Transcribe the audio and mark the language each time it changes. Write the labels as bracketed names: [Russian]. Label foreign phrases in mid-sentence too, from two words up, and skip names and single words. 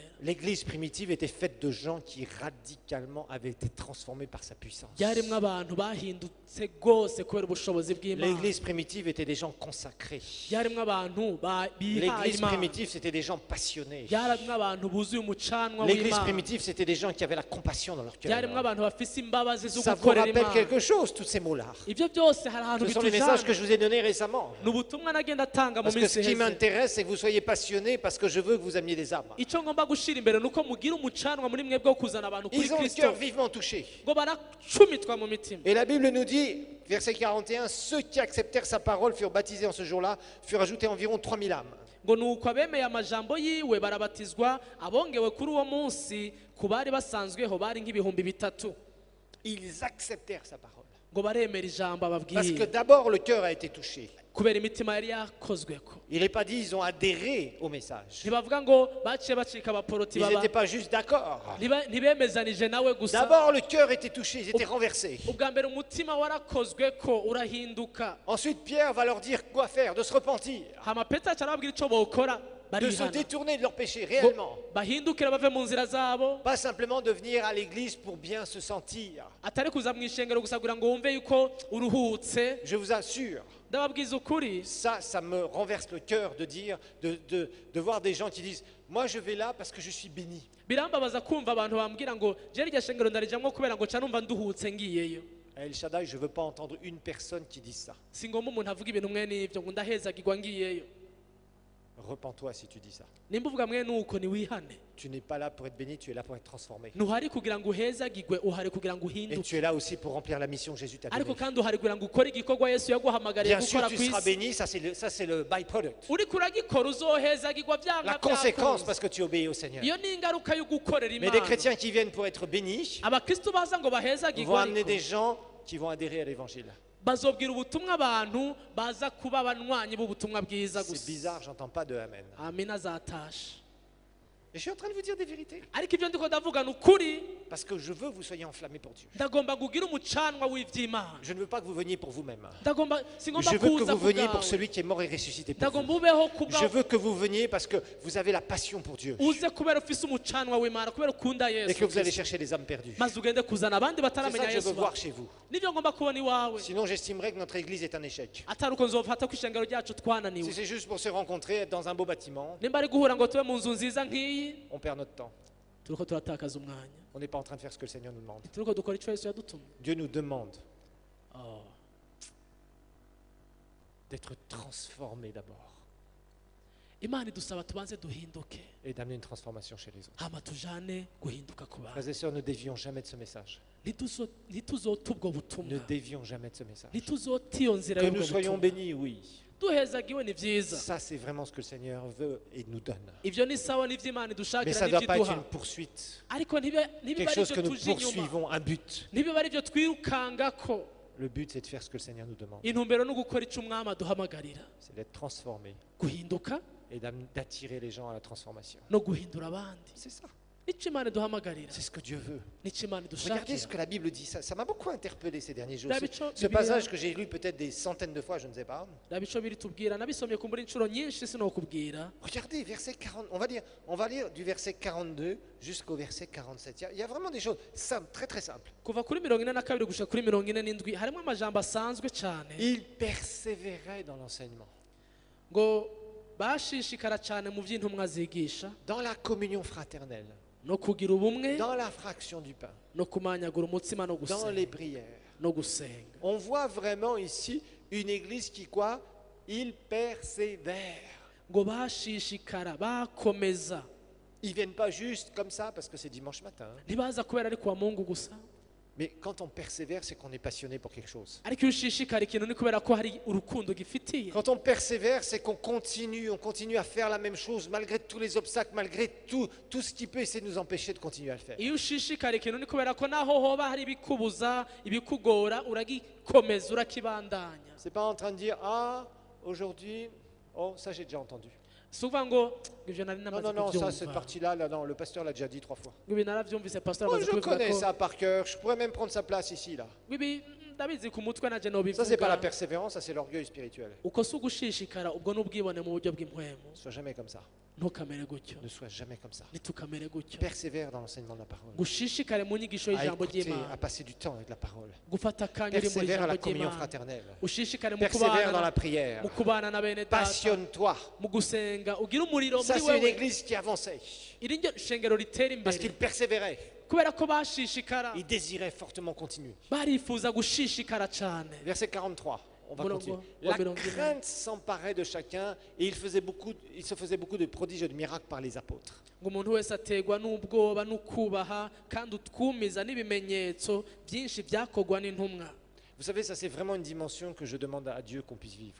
[French] L'église primitive était faite de gens qui radicalement avaient été transformés par sa puissance. [Rundi] ryarimwo abantu bahindutse rwose kubera ubushobozi bw'imana. [French] L'église primitive était des gens consacrés. [Rundi] ryarimwo abantu bihaye [French] L'église [Rundi] imana. [French] primitive, c'était des gens passionnés. [Rundi] ryarimwo abantu buzuye umucanwa [French] L'église [Rundi] w'imana. [French] primitive, c'était des gens qui avaient la compassion dans leur cœur. [Rundi] ryarimwo abantu bafise imbabazi zo [French] Ça vous [Rundi] gukorera [French] rappelle [Rundi] imana. [French] quelque chose, toutes ces mots-là. [Rundi] ibyo byose hari ahantu [French] Ce sont les messages que [Rundi] bitujana [French] je vous ai donnés récemment. [Rundi] ni ubutumwa nagenda atanga mu [French] Parce que [Rundi] minsi [French] ce qui [Rundi] iheze [French] m'intéresse, c'est que vous soyez passionnés parce que je veux que vous ameniez des âmes. [Rundi] icyo ngomba gushyira imbere ni uko mugira umucanwa muri mwebwe wo kuzana abantu kuri [French] Ils ont le [Rundi] kristo [French] cœur vivement touché. [Rundi] ngo baracumitwa mu mitima [French] Et la Bible nous dit, verset 41, ceux qui acceptèrent sa parole furent baptisés en ce jour-là, furent ajoutés environ 3000 âmes. [Rundi] ngo ni uko abemeye amajambo yiwe barabatizwa abongewe kuri uwo munsi ku bari basanzweho bari nk'ibihumbi bitatu [French] Ils acceptèrent sa parole. [Rundi] ngo baremera ijambo [French] Parce que [Rundi] ababwiye [French] d'abord, le cœur a été touché. [Rundi] kubera imitima yari yakozweko [French] Il n'est pas dit ils ont adhéré au message. [Rundi] ntibavuga ngo baciye bacika abaporoti [French] Ils [Rundi] baba [French] n'étaient pas juste d'accord. [Rundi] ntibemezanije nawe gusa [French] D'abord, le cœur était touché, ils étaient renversés. [Rundi] ubwa mbere umutima warakozweko urahinduka [French] Ensuite, Pierre va leur dire quoi faire, de se repentir, [Rundi] hama petero aca arababwira icyo bokora [French] de se [Rundi] barihana [French] détourner de leurs péchés [Rundi] ngo [French] réellement. [Rundi] bahindukire bave mu nzira zabo [French] Pas simplement de venir à l'église pour bien se sentir. [Rundi] atari kuza mu ishengero gusa kugira ngo wumve yuko uruhutse [French] Je vous assure, [Rundi] ndababwiza ukuri [French] ça me renverse le cœur de dire, de voir des gens qui disent, moi je vais là parce que je suis béni. [Rundi] birambabaza kumva abantu bambwira ngo je rya shengero ndarijamwo kubera ngo ca numva nduhutse ngiyeyo [French] À El Shaddai, je ne veux pas entendre une personne qui dise ça. [Rundi] si ngomba umuntu avuga ibintu mwe n'ivyo ngo ndahezagirwa ngiyeyo [French] Repens-toi si tu dis ça. [Rundi] nimba uvuga mwe nuko niwihane [French] Tu n'es pas là pour être béni, tu es là pour être transformé. [Rundi] ntuhari kugira ngo uhezagirwe uhari kugira ngo [French] Et [Rundi] uhinduke [French] tu es là aussi pour remplir la mission que Jésus t'a [Rundi] ariko [French] donnée. [Rundi] kandi uhari kugira ngo ukore igikorwa yesu yaguhamagariye [French] Bien sûr, [Rundi] gukora [French] tu [Rundi] ku [French] seras [Rundi] isi [French] béni, ça c'est le byproduct. [Rundi] uriko uragikora uzohezagirwa [French] La [Rundi] byanga [French] conséquence [Rundi] byakunze [French] parce que tu obéis au Seigneur. [Rundi] iyo ni ingaruka yo gukorera [French] Mais des [Rundi] imana [French] chrétiens qui viennent pour être bénis [Rundi] abakristu baza ngo [French] vont [Rundi] bahezagirwe [French] amener [Rundi] ariko [French] des gens qui vont adhérer à l'évangile. [Rundi] bazobwira ubutumwa abantu baza kuba abanywanyi b'ubutumwa bwiza [French] C'est [Rundi] gusa [French] bizarre, j'entends pas de Amen. [Rundi] amina azatashe [French] Et je suis en train de vous dire des vérités. [Rundi] ariko ibyo ndiko ndavuga ni ukuri [French] Parce que je veux que vous soyez enflammés pour Dieu. [Rundi] ndagomba kugira umucanwa w'ivy'imana [French] Je ne veux pas que vous veniez pour vous-même. [Rundi] ndagomba singomba [French] Je veux que [Rundi] kuza [French] vous [Rundi] ku [French] veniez pour [Rundi] bwawe [French] celui qui est mort et ressuscité pour [Rundi] ndagomba [French] vous. [Rundi] ubeho ku [French] Je [Rundi] bwawe [French] veux que vous veniez parce que vous avez la passion pour Dieu. [Rundi] uze kubera ufise umucanwa w'imana kubera ukunda [French] Et que [Rundi] yesu [French] vous allez [Rundi] Kristo. [French] chercher les âmes perdues. [Rundi] maze ugende kuzana abandi [French] C'est ça [Rundi] bataramenya [French] que je veux [Rundi] yesu [French] voir [Rundi] bawe. [French] chez vous. [Rundi] nibyo ngomba kubona iwawe [French] Sinon, j'estimerais que notre église est un échec. [Rundi] atari uko nzofata ko ishengero ryacu [French] Si [Rundi] twananiwe [French] c'est juste pour se rencontrer, être dans un beau bâtiment, [Rundi] nimba ari guhura ngo tube mu nzu nziza nk'iyi [French] on perd notre temps. [Rundi] turiko turatakaza umwanya [French] On n'est pas en train de faire ce que le Seigneur nous demande. [Rundi] turiko dukora ico yesu yadutumye [French] Dieu nous demande Oh. d'être transformés d'abord [Rundi] imana idusaba tubanze duhinduke [French] et d'amener une transformation chez les autres. [Rundi] hama tujane guhinduka ku bantu [French] Frères et sœurs, ne dévions jamais de ce message. [Rundi] ntituzota ubwo [French] Ne [Rundi] butumwa [French] dévions jamais de ce message. [Rundi] ntituzota iyo nzira [French] Que [Rundi] y'ubwo [French] nous soyons [Rundi] butumwa [French] bénis, oui. [Rundi] duhezagiwe ni vyiza [French] Ça, c'est vraiment ce que le Seigneur veut et nous donne. [Rundi] ivyo ni sawa n'ivy'imana [French] Mais [Rundi] idushakira [French] ça ne doit pas être [Rundi] n'ivyiduha [French] une poursuite. [Rundi] ariko ntibibe [French] Quelque [Rundi] ari [French] chose que [Rundi] vyo [French] nous [Rundi] tuje inyuma [French] poursuivons, un but. [Rundi] ntibibe ari vyo twirukangako [French] Le but, c'est de faire ce que le Seigneur nous demande. [Rundi] intumbero no gukora ico umwami aduhamagarira [French] C'est d'être transformé [Rundi] guhinduka [French] et d'attirer les gens à la transformation. [Rundi] no guhindura abandi [French] C'est ça. [Rundi] nico imana iduhamagarira [French] C'est ce que Dieu veut. [Rundi] nico imana [French] Regardez ce [Rundi] idushakira [French] que la Bible dit. Ça m'a beaucoup interpellé ces derniers jours. David, Ce passage que j'ai lu peut-être des centaines de fois, je ne sais pas. [Rundi] raba ico biri tubwira nabisomye kumbura inshuro nyinshi sinokubwira [French] Regardez, verset 40, on va lire du verset 42 jusqu'au verset 47. Il y a vraiment des choses simples, très très simples. [Rundi] kuva kuri 42 gushika kuri 47 harimo amajambo asanzwe cyane [French] Il persévérait dans l'enseignement, [Rundi] ngo bashishikara cyane mu by'intumwa zigisha [French] dans la communion fraternelle, [Rundi] no kugira ubumwe [French] dans la fraction du pain, [Rundi] no kumanyagura umutsima no [French] dans les [Rundi] gusenga [French] prières. [Rundi] no gusenga [French] On voit vraiment ici une église qui quoi? Il persévère. [Rundi] ngo bashishikara bakomeza [French] Ils viennent pas juste comme ça parce que c'est dimanche matin. [Rundi] ntibaza kubera ari kuwa mungu gusa [French] Mais quand on persévère, c'est qu'on est passionné pour quelque chose. [Rundi] ariko iyo ushishikara ikintu ni kubera ko hari urukundo gifitiye [French] Quand on persévère, c'est qu'on continue à faire la même chose malgré tous les obstacles, malgré tout ce qui peut essayer de nous empêcher de continuer à le faire. [Rundi] iyo ushishikara ikintu ni kubera ko naho hoba hari ibikubuza ibikugora uragikomeza urakibandanya [French] C'est pas en train de dire ah aujourd'hui, oh ça j'ai déjà entendu. [Rundi] si uvuga ngo ibyo nari [French] Non [Rundi] namaze [French] non non, ça cette [Rundi] kubyumva [French] partie-là, là, non, le pasteur l'a déjà dit 3 fois. [Rundi] ngo ibi narabyumvise pastor [French] Moi [Rundi] amaze [French] je [Rundi] kubivuga [French] connais [Rundi] ko [French] ça par cœur. Je pourrais même prendre sa place ici là. [Rundi] ngo ibi ndabizi ku mutwe nanjye [French] Ça c'est pas la [Rundi] nobivuga [French] persévérance, ça c'est l'orgueil spirituel. [Rundi] uko si ugushishikara ubwo ni ubwibone mu buryo bw'impwemu [French] Ne sois jamais comme ça. [Rundi] ntukamere gutyo [French] Ne sois jamais comme ça. [Rundi] ntitukamere gutyo [French] Persévère dans l'enseignement de la parole. [Rundi] gushishikare mu nyigisho [French] À [Rundi] y'ijambo [French] écouter, à [Rundi] ry'imana [French] passer du temps avec la parole. [Rundi] gufata akanya uri mu [French] Persévère à la [Rundi] ijambo [French] communion [Rundi] ry'imana [French] fraternelle. [Rundi] ushishikare mu [French] Persévère dans la [Rundi] kubana [French] prière. [Rundi] mu kubana na bene data [French] Passionne-toi. [Rundi] mu gusenga ugire umuriro [French] Ça [Rundi] muri [French] c'est une [Rundi] wewe [French] église qui avançait [Rundi] iri ryo shengero ritera [French] parce [Rundi] imbere [French] qu'il persévérait. [Rundi] kubera ko bashishikara [French] Ils désiraient fortement continuer. [Rundi] barifuza gushishikara cyane. [French] Verset 43, on va [Rundi] Murongo [French] continuer. [Rundi] wa [French] La [Rundi] mirongo ine. [French] crainte s'emparait de chacun et il se faisait beaucoup de prodiges et de miracles par les apôtres. [Rundi] ngo umuntu wese ategwa n'ubwoba n'ukubaha kandi utwumiza n'ibimenyetso byinshi byakorwa n'intumwa. [French] Vous savez, ça c'est vraiment une dimension que je demande à Dieu qu'on puisse vivre.